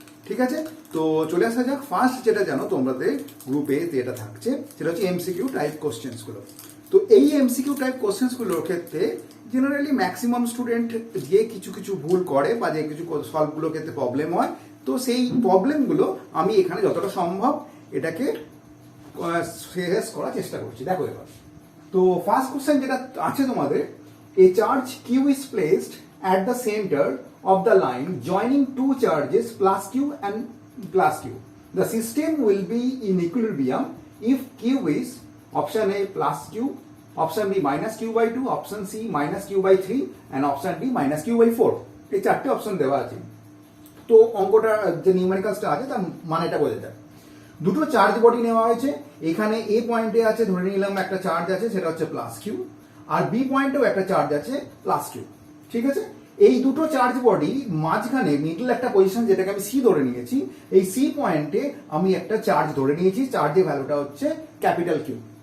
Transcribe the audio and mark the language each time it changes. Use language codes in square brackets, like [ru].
[bn] ঠিক আছে, তো চলে আসা যাক। ফার্স্ট যেটা জানো তোমাদের গ্রুপে যেটা থাকছে সেটা হচ্ছে এমসিকিউ টাইপ কোশ্চেন্সগুলো। তো এই এমসিকিউ টাইপ কোশ্চেন্সগুলোর ক্ষেত্রে জেনারেলি ম্যাক্সিমাম স্টুডেন্ট যে কিছু ভুল করে বা যে কিছু সলভগুলোর ক্ষেত্রে প্রবলেম হয়, তো সেই প্রবলেমগুলো আমি এখানে যতটা সম্ভব এটাকে শেষ করার চেষ্টা করছি। দেখো এবার, তো ফার্স্ট কোশ্চেন যেটা আছে তোমাদের, [en] A charge q is placed at the center of the line joining two charges plus q and plus q. The system will be in equilibrium if q is option A plus q, option B minus q by 2, option C minus q by 3 and option D minus q by 4. [bn] এই চারটে option দেওয়া আছে। তো অঙ্কটা যে নিউমেরিক্যালসটা আছে তার মানেটা বোঝা যায়। দুটো চার্জ বডি নেওয়া হয়েছে। এখানে এ পয়েন্টে আছে, ধরে নিলাম একটা চার্জ আছে সেটা হচ্ছে প্লাস কিউ, আর বি পয়েন্টেও একটা চার্জ আছে প্লাস কিউ। ঠিক আছে, এই দুটো চার্জ বডি মাঝখানে মিডল একটা পজিশন যেটাকে আমি সি ধরে নিয়েছি, এই সি পয়েন্টে আমি একটা চার্জ ধরে নিয়েছি, চার্জের ভ্যালুটা হচ্ছে ক্যাপিটাল কিউ।